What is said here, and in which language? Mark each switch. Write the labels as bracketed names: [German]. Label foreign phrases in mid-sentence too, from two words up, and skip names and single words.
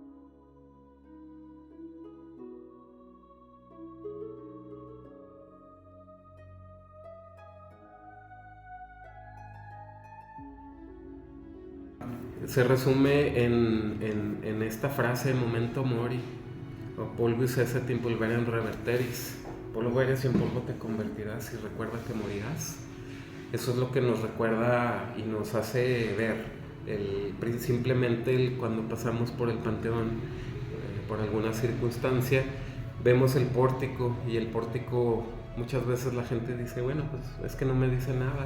[Spanish] Se resume en esta frase, [Latin] memento mori, o polvis esse in pulverem reverteris. [Spanish] Polvo eres y en polvo te convertirás, y recuerda que morirás. Eso es lo que nos recuerda y nos hace ver simplemente cuando pasamos por el panteón, por alguna circunstancia, vemos el pórtico, y el pórtico muchas veces la gente dice, bueno, pues es que no me dice nada.